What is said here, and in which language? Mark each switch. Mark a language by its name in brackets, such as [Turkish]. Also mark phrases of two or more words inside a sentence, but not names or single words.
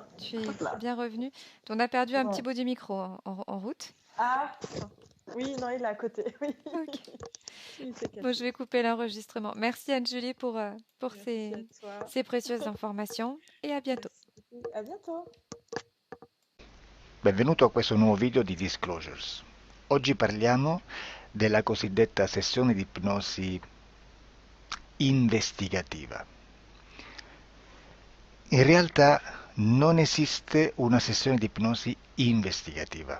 [French] Tu es Hop là. bien revenue. On a perdu un Ouais. petit bout du micro en route. Ah, oui, non, il est à côté. Oui, Ok. il s'est Bon, je cassé. vais couper l'enregistrement. Merci Anne-Julie pour Merci à toi. ces précieuses informations et à bientôt. Merci beaucoup. À bientôt. [Italian] Benvenuto a questo nuovo video di Disclosures. Oggi parliamo della cosiddetta sessione di ipnosi investigativa. In realtà non esiste una sessione di ipnosi investigativa.